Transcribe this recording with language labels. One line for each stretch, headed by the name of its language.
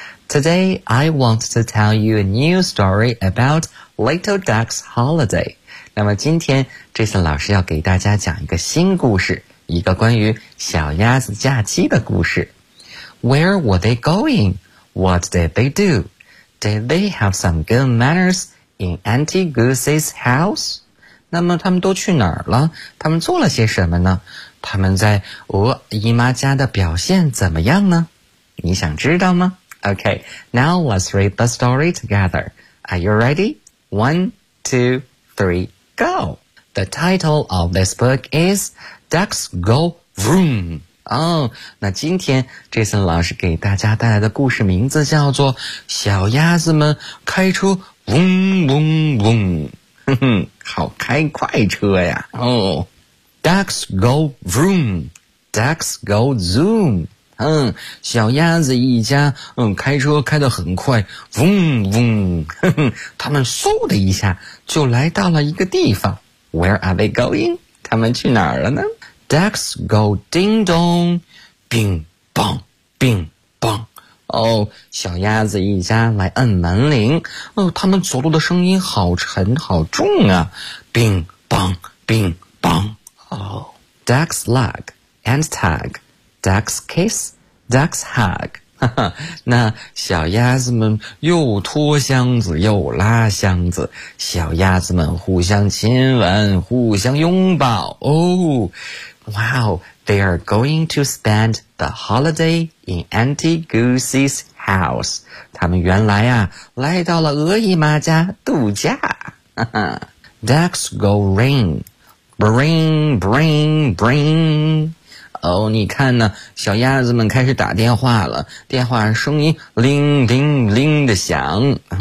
English: Today, I want to tell you a new story about Little Duck's Holiday.
Chinese: 那么今天 Jason 老师要给大家讲一个新故事，一个关于小鸭子假期的故事。
English: Where were they going? What did they do? Did they have some good manners in Auntie Goosey's house?
Chinese: 那么他们都去哪儿了？他们做了些什么呢？他们在鹅姨妈家的表现怎么样呢？你想知道吗？
English: OK, now let's read the story together. Are you ready? 1, 2, 3, go! The title of this book is Ducks Go Vroom!
Chinese: 哦，那今天这次老师给大家带来的故事名字叫做小鸭子们开车嗡嗡嗡，好开快车呀。哦，
English: Ducks go vroom, Ducks go zoom,
Chinese: 小鸭子一家开车开得很快，嗡嗡，他们嗖的一下就来到了一个地方。
English: Where are they going?
Chinese: 他们去哪儿了呢？
English: Ducks go ding dong, bing bong, bing bong.
Chinese: 哦，小鸭子一家来按门铃。哦，他们走路的声音好沉好重啊。
English: bing bong, bing bong. 哦。 Ducks lug and tug, ducks kiss, ducks hug.
Chinese: 哈哈，那小鸭子们又拖箱子又拉箱子。小鸭子们互相亲吻互相拥抱。哦。
English: Wow, they are going to spend the holiday in Auntie Goosey's house.
Chinese: 他们原来啊，来到了鹅姨妈家度假。
English: Ducks go ring, bring, bring, bring.
Chinese: 哦，你看呢，小鸭子们开始打电话了，电话声音铃铃铃的响。